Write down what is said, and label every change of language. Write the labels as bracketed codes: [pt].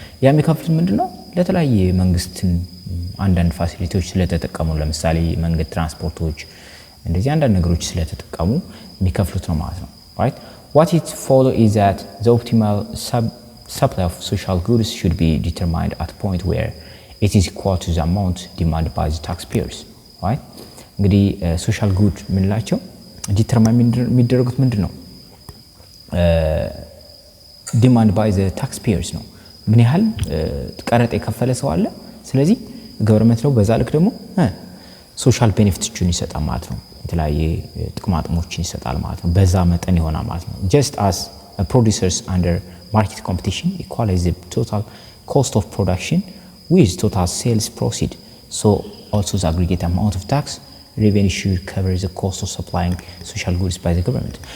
[am] ያ የሚከፍሉት ምንድነው ለተለያየ መንግስትን አንዳንድ ፋሲሊቲዎች ስለተጠቀሙ ለምሳሌ መንገድ ትራንስፖርቶች እንደዚህ አንዳንድ ነገሮች ስለተጠቀሙ የሚከፍሉት ነው ማለት ነው። right? [en] What it follow is that the optimal supply of social goods should be determined at a point where it is equal to the amount demanded by the taxpayers. right? [am] እንግዲህ ሶሻል ጉድ ምንላቸው ዲተርማይን የሚደረጉት ምንድነው? [en] ዲማንድ ባይ ዘ ታክስፔየርስ [am] ነው። ምን ያህል ቀረጥ የከፈለ ሰው አለ። ስለዚህ ገቨርንመንት ነው በዛ ልክ ደግሞ ሶሻል ቤኔፊቶችን ይሰጣል ማለት ነው። [en] የተለያየ ጥቅማጥሞችን ይሰጣል ማለት ነው። በዛ መጠን ይሆናል ማለት ነው። just as producers under market competition equalize the total cost of production with total sales proceed, so also the aggregate amount of tax revenue should cover the cost of supplying social goods by the government.